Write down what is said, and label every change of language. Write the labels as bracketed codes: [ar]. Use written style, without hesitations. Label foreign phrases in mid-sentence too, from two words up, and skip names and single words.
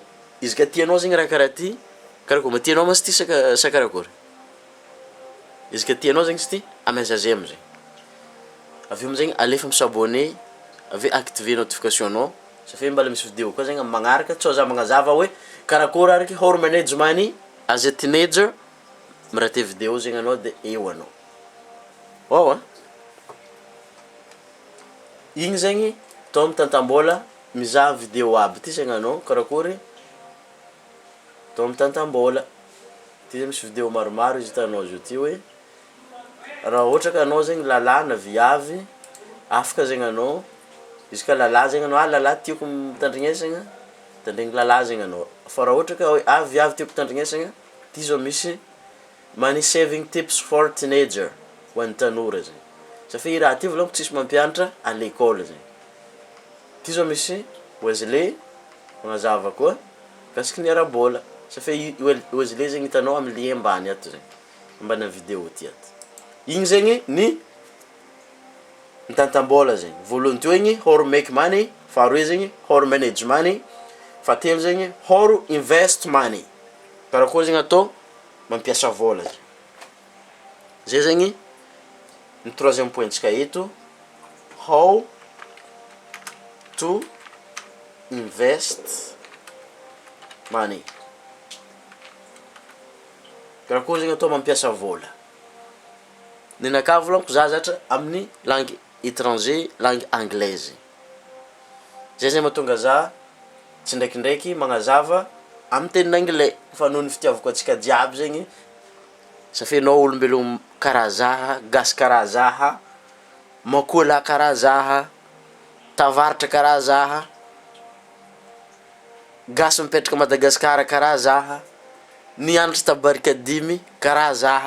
[mg] Izy ka tianao zegny raha karaha ty karakory ma tianao masy ty sa karakory. Izy ka tianao zegny sy ty amaizazy amizay. Avy eo amizegny alefa misabone, avy [fr] activer notification [mg] anao. Safe mbala misy vidéo koa zegny magnaraka tsao za magnazava hoe karakory ariky [en] how to manage money as a teenager. [mg] Mirate vidéo zegny anao de eo anao. Igny zegny tao mitantam-bola mizaha vidéo aby ty zegny anao karakory tao mitantam-bola. Ty zegny misy vidéo maromaro izy hitanao zio ty hoe raha ohatra ka anao zegny lalahy na viavy afaka zegny anao izy ka lalahy zegny anao lalahy tiako mitandrignesagna tandregny lalahy zegny anao. Fa raha ohatra ka hoe viavy tiako mitandrignesagna ty zao misy [en] money saving tips for teenager [mg] ho an'ny tanora zegny. Safe i raha ty volaniko tsisy mampianatra [fr] à l'école [mg] zegny. Ty zao misy Wesley magnazava koa kasiky ny ara-bola. Safe Wesley zegny hitanao amin'ny lien ambany ato zegny ambana vidéo ty ato. Igny zegny ny mitantam-bola zegny. Voalohany teo igny [en] how to make money, [mg] faharoe zegny [en] how to manage money, [mg] fahatelo zegny [en] how to invest money. [mg] Karakôry zegny atao mampiasa vola. Zay zegny ny [fr] troisième point- [mg] ntsika eto, [en] how to invest money. [mg] Karakôry zegny atao mampiasa vola. Ninakà volaniko za zatra amin'ny [fr] langue étranger, langue anglaise. [mg] Zay zegny mahatonga za tsy ndraikindraiky magnazava amin'ny tenin'ny anglais fa noho ny fitiavako antsika jiaby zegny satria anao olombelogno karaha zaha, gasy karaha zaha, makôla karaha zaha, tavaratra karaha zaha, gasy mipetraka Madagasikara karaha zaha, nianatra tabarika 5 karaha zaha.